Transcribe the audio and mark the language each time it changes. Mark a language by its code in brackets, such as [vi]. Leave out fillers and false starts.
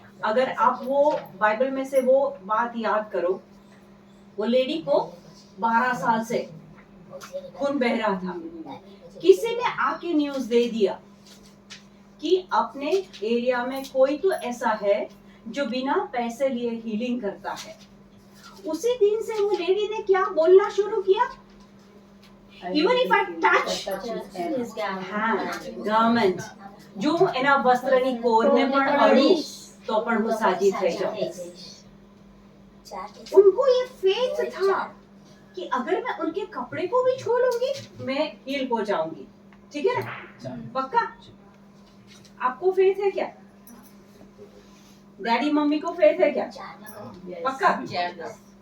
[hi] अगर आप वो बाइबल में से वो बात याद करो, वो लेडी को 12 साल से खून बह रहा था, किसी ने आके न्यूज दे दिया कि अपने एरिया में कोई तो ऐसा है जो बिना पैसे लिए हीलिंग करता है. उसी दिन से वो लेडी ने क्या बोलना शुरू किया? [en] Even if I touch garment, [gu] જો એના વસ્ત્રની કોરને પણ અડું તો પણ હું સાજી થઈ જાઉં. [hi] उनको ये फेथ था कि अगर मैं उनके कपड़े को भी छू लूंगी मैं हील हो जाऊंगी. ठीक है ना? पक्का? आपको फेथ है क्या? डैडी मम्मी को फेथ है क्या? पक्का?